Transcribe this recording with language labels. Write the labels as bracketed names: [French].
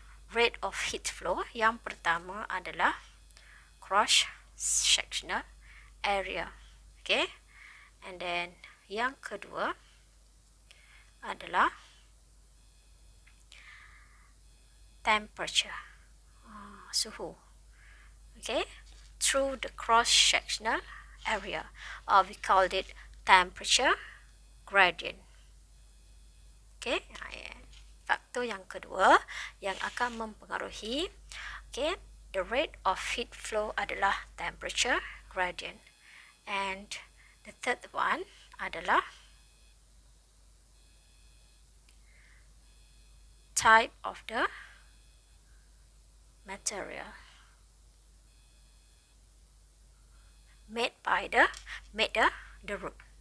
[English] Rate of heat flow, [Malay] yang pertama adalah [English] cross sectional area. And then [Malay] yang kedua adalah temperature, suhu. [English] Through the cross sectional area, we called it temperature gradient. [Malay] Faktor yang kedua yang akan mempengaruhi [English] the rate of heat flow [Malay] adalah temperature gradient. [English] And the third one [Malay] adalah [English] type of the material made by the root.